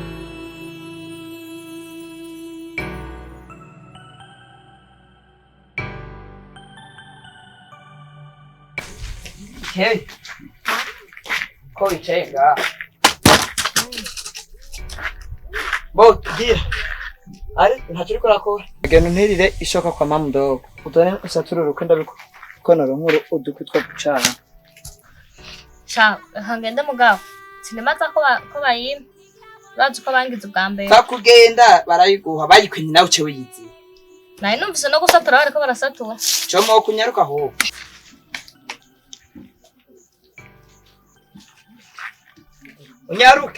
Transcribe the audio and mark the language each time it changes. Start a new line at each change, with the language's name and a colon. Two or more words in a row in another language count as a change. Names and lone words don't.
Rundi: Hey. Ko wicaye ngaha. Bo, gira. Ari, ntacyo uriko urakora. Genda unterire ishoka kwa
Swahili: mama mdogo.
Rundi: Utone usaturure ukenda bikonora nkuru udukwi two gucana. Sha, hangende mugabo. Sinemaza ko bayima. Urazi ko bangize ubwa mbere. Kakugenda barayiguha bayikwenye nawe uce wiyizi. Naye numvise no gusatura bariko barasatura. Como kunyaruka ho. Unyaruke.